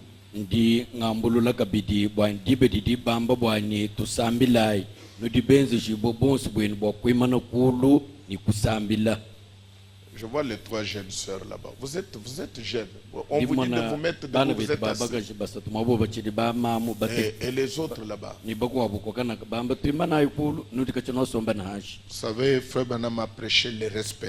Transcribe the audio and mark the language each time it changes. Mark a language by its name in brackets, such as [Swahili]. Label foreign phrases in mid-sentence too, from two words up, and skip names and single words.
[Luba-Lulua] Ndi ngambulula kabidi bwani dibe didi bamba bwani tusambilai no dibenzi jibo bonsi bwini bwakwimana kulu ni kusambila. [French] Je vois les trois jeunes sœurs là-bas. Vous êtes jeunes. On vous dit de vous mettre debout, vous êtes assis. Et les autres là-bas. Vous savez, Frère Branham a prêché le respect.